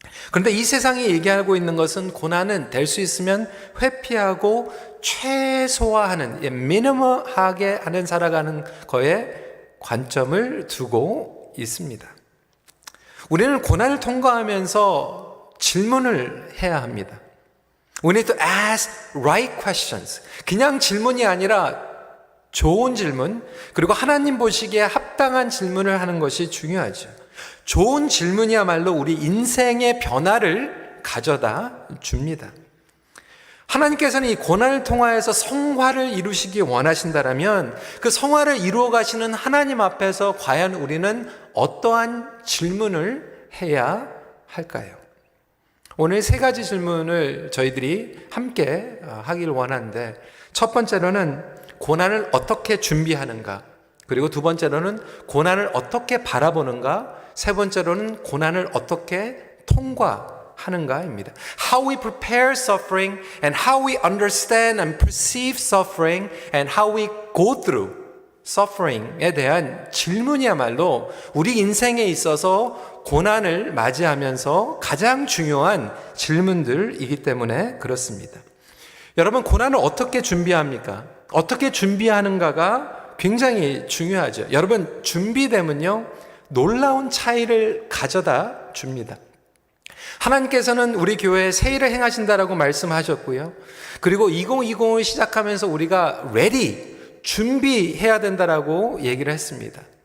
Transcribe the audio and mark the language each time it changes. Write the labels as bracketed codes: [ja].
[ko] 그런데 이 세상이 얘기하고 있는 것은 고난은 될 수 있으면 회피하고 최소화하는, 미니멈하게 하는 살아가는 거에 관점을 두고 있습니다. 우리는 고난을 통과하면서 질문을 해야 합니다. [en] We need to ask right questions. [ko] 그냥 질문이 아니라 좋은 질문, 그리고 하나님 보시기에 합당한 질문을 하는 것이 중요하죠. 좋은 질문이야말로 우리 인생의 변화를 가져다 줍니다. 하나님께서는 이 고난을 통하여서 성화를 이루시기 원하신다라면 그 성화를 이루어 가시는 하나님 앞에서 과연 우리는 어떠한 질문을 해야 할까요? 오늘 3가지 질문을 저희들이 함께 하길 원하는데, 첫 번째로는 고난을 어떻게 준비하는가, 그리고 두 번째로는 고난을 어떻게 바라보는가, 세 번째로는 고난을 어떻게 통과하는가입니다. [en] How we prepare suffering and how we understand and perceive suffering and how we go through suffering [ko] 에 대한 질문이야말로 우리 인생에 있어서 고난을 맞이하면서 가장 중요한 질문들이기 때문에 그렇습니다. 여러분, 고난을 어떻게 준비합니까? 어떻게 준비하는가가 굉장히 중요하죠. 여러분, 준비되면요, 놀라운 차이를 가져다 줍니다. 하나님께서는 우리 교회에 새 일을 행하신다라고 말씀하셨고요. 그리고 2020을 시작하면서 우리가 ready, 준비해야 된다라고 얘기를 했습니다.